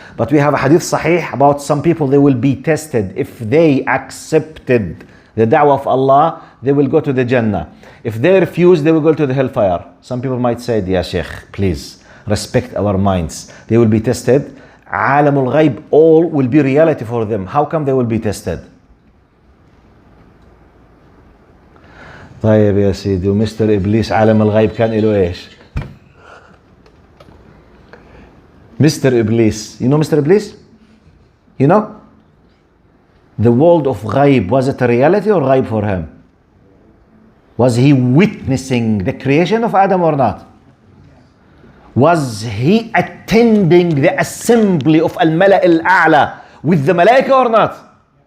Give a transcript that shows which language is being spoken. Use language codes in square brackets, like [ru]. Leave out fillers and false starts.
[en] But we have a hadith sahih about some people, they will be tested. If they accepted the da'wah of Allah, they will go to the Jannah. If they refuse, they will go to the hellfire. Some people might say, Ya Sheikh, please respect our minds. They will be tested. Alamul Ghaib, all will be reality for them. How come they will be tested? [ar] طيب يا سيدي ومستر إبليس عالم الغيب كان له إيش؟ Mr. [en] Iblis, you know Mr. Iblis? You know? The world of ghaib, was it a reality or ghaib for him? Was he witnessing the creation of Adam or not? Was he attending the assembly of Al-Mala' Al-A'la with the Malaika or not?